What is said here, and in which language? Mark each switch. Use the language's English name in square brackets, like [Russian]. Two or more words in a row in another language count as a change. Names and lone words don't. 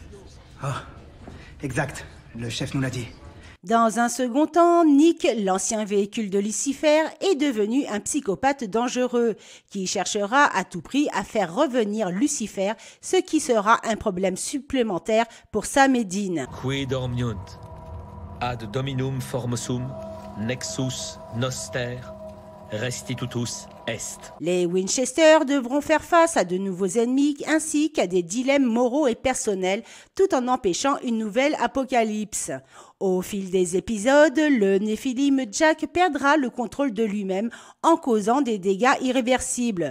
[French] Ah, exact. Le chef nous l'a dit. Dans un second temps, Nick, l'ancien véhicule de Lucifer, est devenu un psychopathe dangereux qui cherchera à tout prix à faire revenir Lucifer, ce qui sera un problème supplémentaire pour Sam et Dean. [Latin] Qui dormiunt ad dominum formosum nexus noster restitutus est. [French] Les Winchester devront faire face à de nouveaux ennemis ainsi qu'à des dilemmes moraux et personnels tout en empêchant une nouvelle apocalypse. Au fil des épisodes, le Néphilim Jack perdra le contrôle de lui-même en causant des dégâts irréversibles.